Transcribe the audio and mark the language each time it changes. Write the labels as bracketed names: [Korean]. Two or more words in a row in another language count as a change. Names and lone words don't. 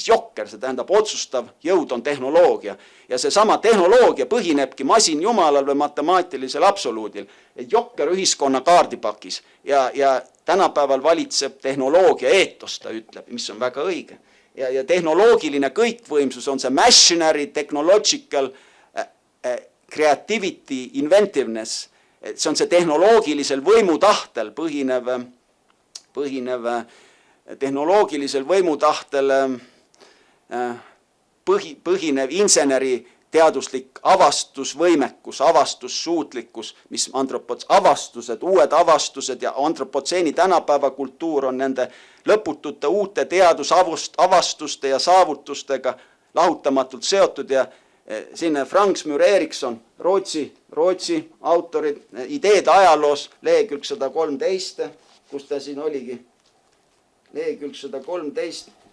[Estonian] Jokker, see tähendab otsustav jõud on tehnoloogia. Ja see sama tehnoloogia põhinebki masinjumalal või matemaatilisel absoluudil. Et jokker ühiskonna kaardipakis. Ja tänapäeval valitseb tehnoloogia eetos, ta ütleb, mis on väga õige. Ja tehnoloogiline kõikvõimsus on see [English] machinery, technological, creativity, [Estonian] inventiveness. See on see tehnoloogilisel võimutahtel tehnoloogilisel võimutahtel põhinev inseneri teaduslik avastusvõimekus, avastussuutlikkus, mis avastused, uued avastused ja antropotseeni tänapäeva kultuur on nende lõputute uute teadusavastuste ja saavutustega lahutamatult seotud ja siin Franks Müür-Erikson, Rootsi autorid, ideede ajaloos, lehekülg 113, kus ta siin oligi, lehekülg 113,